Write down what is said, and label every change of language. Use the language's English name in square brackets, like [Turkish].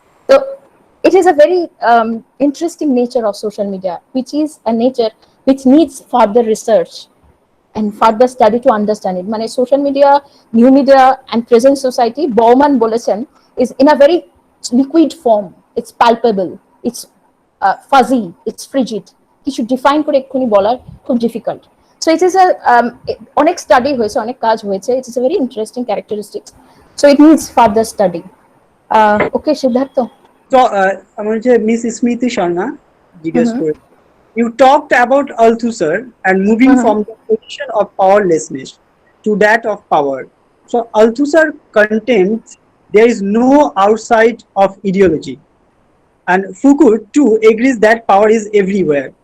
[English] So it is a very interesting nature of social media, which is a nature which needs further research and further study to understand it. মানে social media, new media and present society, Bauman [Bangla] বলেছেন, [English] is in a very liquid form. It's palpable, it's fuzzy, it's frigid. [Bangla] কিছু define করে এক্ষুনি বলার খুব difficult. [English] so it is [Bangla] অনেক study হয়েছে, অনেক কাজ হয়েছে, [English] It is a very interesting characteristics, so it needs further study. [Bangla] Okay Siddharth. [English] So [Bangla] আমার যে মিস স্মৃতি শর্মা জিজ্ঞেস করে, [English] you talked about Althusser and moving from the position of powerlessness to that of power. So Althusser contends there is no outside of ideology, and Foucault too agrees that power is everywhere.